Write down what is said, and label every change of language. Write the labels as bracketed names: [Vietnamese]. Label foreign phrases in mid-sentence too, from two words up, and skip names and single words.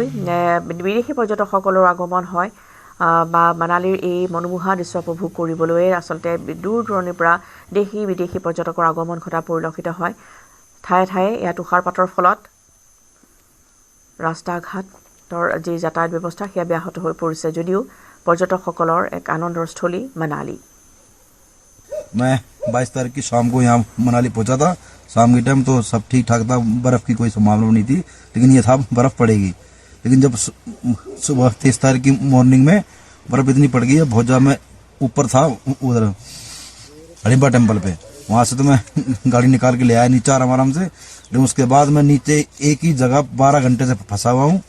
[Assamese] বিদেশী পৰ্যটকসকলৰ আগমন হয় বা মানালীৰ এই মনোমোহা দৃশ্য উপভোগ কৰিবলৈ আচলতে দূৰ দূৰণিৰ পৰা দেশী বিদেশী পৰ্যটকৰ আগমন ঘটা পৰিলক্ষিত হয় ঠায়ে ঠায়ে এয়া তুষাৰপাতৰ ফলত ৰাস্তা ঘাটৰ যি যাতায়াত ব্যৱস্থা সেয়া ব্যাহত হৈ পৰিছে যদিও পৰ্যটকসকলৰ এক আনন্দৰ স্থলী মানালী [Hindi] मैं 22 तारीख की शाम को यहाँ मनाली पहुँचा था शाम के टाइम तो सब ठीक ठाक था बर्फ़ की कोई संभावना नहीं थी लेकिन ये था बर्फ़ पड़ेगी लेकिन जब सुबह 23 तारीख की मॉर्निंग में बर्फ़ इतनी पड़ गई है बहुत ज़्यादा मैं ऊपर था उधर हरिम्बा टेम्पल पे वहाँ से तो मैं गाड़ी निकाल के ले आया नीचे आराम से लेकिन उसके बाद मैं नीचे एक ही जगह 12 घंटे से फंसा हुआ हूँ